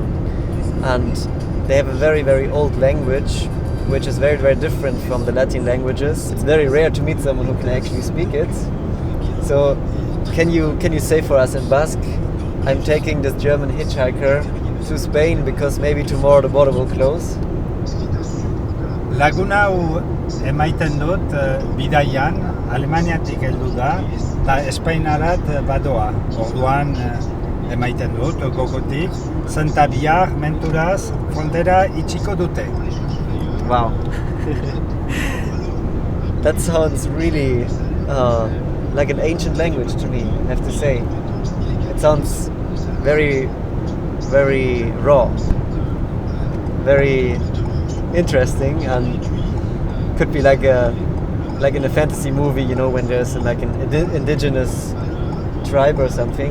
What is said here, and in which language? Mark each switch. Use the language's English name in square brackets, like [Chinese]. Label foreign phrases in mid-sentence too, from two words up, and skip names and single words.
[English] And they have a very, very old language which is very, very different from the Latin languages. It's very rare to meet someone who can actually speak it. So can you say for us in Basque, I'm taking this German hitchhiker to Spain because maybe tomorrow the border will close? [Basque] Laguna hau emaiten dut bidaian, Alemaniatik heldu da, eta Espainarat badoa. Orduan emaiten dut, gogotik, Santa Bihar menturaz frontera itxiko dute. [English] Wow. That sounds really like an ancient language to me, I have to say. It sounds very, very raw, very interesting, and could be like in a fantasy movie, you know, when there's like an indigenous tribe or something.